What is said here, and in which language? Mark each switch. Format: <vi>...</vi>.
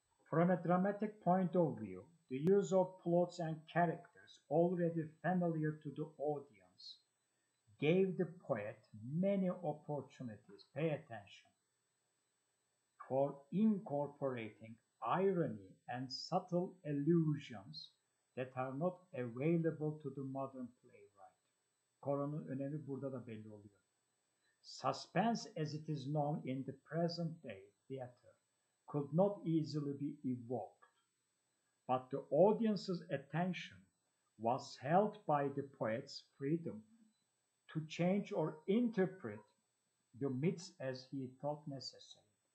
<en>From a dramatic point of view, the use of plots and characters already familiar to the audience gave the poet many opportunities, pay attention, for incorporating irony and subtle allusions that are not available to the modern playwright.</en> <tr>Koronun önemi burada da belli oluyor.</tr> <en>Suspense, as it is known in the present day theater, could not easily be evoked, but the audience's attention was held by the poet's freedom to change or interpret the myths as he thought necessary.</en>